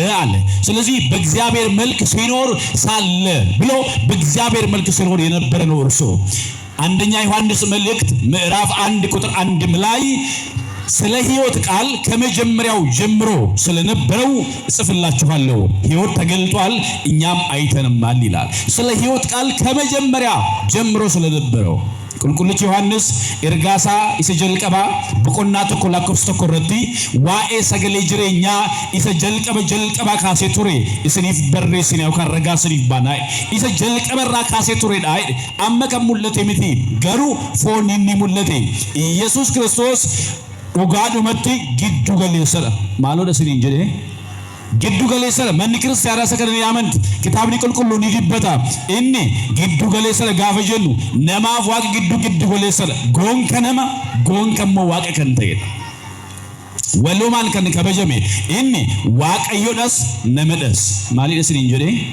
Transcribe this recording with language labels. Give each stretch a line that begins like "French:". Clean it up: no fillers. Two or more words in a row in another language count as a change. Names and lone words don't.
Amharic: አለ። ስለዚህ በእግዚአብሔር መልክ ሲኖር ሳለ ብሎ በእግዚአብሔር መልክ ሲኖር የነበረ ነው እርሱ። አንደኛ ዮሐንስ መልእክት ምዕራፍ 1 ቁጥር 1 ላይ ስለ ሕይወት ቃል ከመጀመሪያው ጀምሮ ስለነበረው እጽፍላችኋለሁ። ሕይወት ተገልጧል፣ እኛም አይተንማል ይላል። ስለ ሕይወት ቃል ከመጀመሪያ ጀምሮ ስለነበረው
Oromo: qulqullichi Yohannis ergaasaa isa jalqaba boqonnaa tokko lakkoofsa tokko irratti waa'ee sagalee jireenyaa isa jalqaba kaasee ture isiniif barreessine yookaan ragaa isiniif baana isa jalqaba irraa kaasee turedha amma kan mul'ate miti garuu foon inni mul'ate Yesuus Kiristoos dhugaadhumatti giddu galeessadha maaloodha isiniin jedhee giddu galeessadha manni kiristaanaa isa kana ni amanti kitaabni qulqulluun ni dubbata inni giddu galeessadha gaafa jennu namaaf waaqa giddu galeessadha goonka nama goonka immoo waaqa kan ta'edha walumaan kan kabajame inni waaqayyoodhas namadhas maaliidha isiniin jedhee